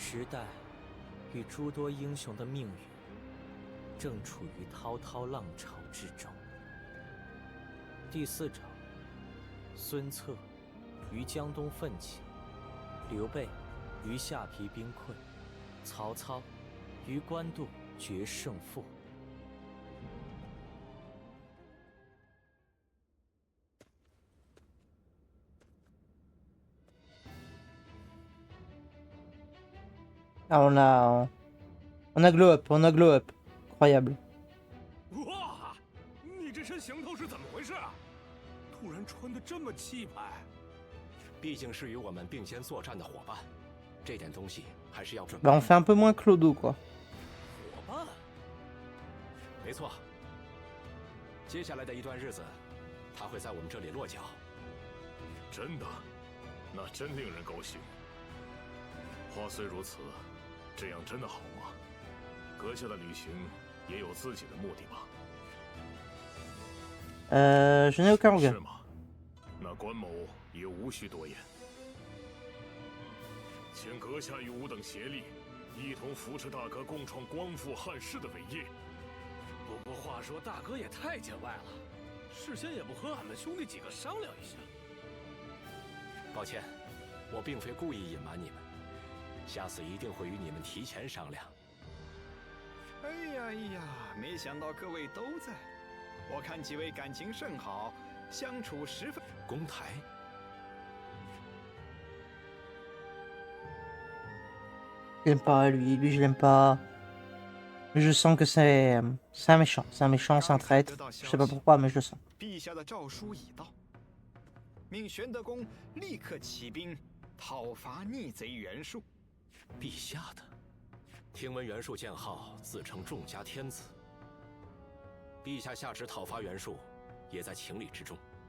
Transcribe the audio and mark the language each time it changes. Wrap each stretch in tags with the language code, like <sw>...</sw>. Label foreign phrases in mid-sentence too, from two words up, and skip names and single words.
<zh>时代与诸多英雄的命运正处于滔滔浪潮之中。第4章，孙策于江东奋起，刘备于下邳兵困，曹操于官渡决胜负。</zh> <fr>Ah, on a</fr> <en>glow up,</en> <fr>on a</fr> <en>glow up.</en> <fr>Incroyable.</fr> <zh>哇，你这身行头是怎么回事啊？突然穿得这么气派。毕竟是与我们并肩作战的伙伴，这点东西还是要准备。</zh> <fr>Bah, on fait un peu moins Clodo, quoi.</fr> <zh>伙伴？没错。接下来的一段日子，他会在我们这里落脚。真的，那真令人高兴。话虽如此，这样真的好吗？阁下的旅行也有自己的目的吧？</zh> <fr>Je n'ai aucun</fr> <zh>是</zh> <fr>regret.</fr> <zh>吗？那关某也无需多言，请阁下与吾等协力，一同扶持大哥共创光复汉室的伟业。不过话说，大哥也太见外了，事先也不和俺们兄弟几个商量一下。抱歉，我并非故意隐瞒你们，下次一定会与你们提前商量。哎呀，没想到各位都在。我看几位感情甚好，相处十分。公台，</zh> <fr>Je l'aime pas, lui je l'aime pas. Je sens que c'est un méchant, c'est un traître. Je sais pas pourquoi, mais je le sens.</fr> <zh>陛下的诏书已到，命玄德公立刻起兵讨伐逆贼袁术。陛下的。听闻袁术建号，自称众家天子。陛下下旨讨伐袁术，也在情理之中。</zh>